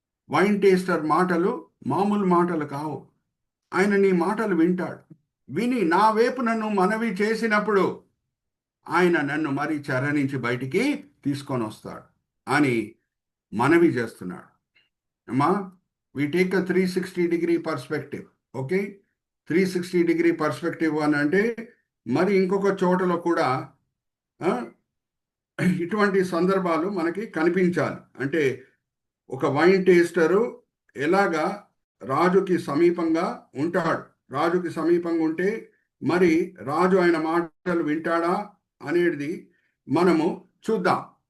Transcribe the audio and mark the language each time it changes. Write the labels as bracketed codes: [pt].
[te] Wine taster మాటలు మామూలు మాటలు కావు. ఆయన నీ మాటలు వింటాడు. విని నా వైపు నన్ను మనవి చేసినప్పుడు ఆయన నన్ను మరి చెర నుంచి బయటికి తీసుకొని వస్తాడు అని మనవి చేస్తున్నాడు. [en] అమ్మా, we take a 360-degree perspective. [te] Okay, 360-degree perspective అని అంటే మరి ఇంకొక చోటలో కూడా ఇటువంటి సందర్భాలు మనకి కనిపించాలి. అంటే ఒక వైన్ టేస్టరు ఎలాగా రాజుకి సమీపంగా ఉంటాడు, రాజుకి సమీపంగా ఉంటే మరి రాజు ఆయన మాటలు వింటాడా అనేది మనము చూద్దాం.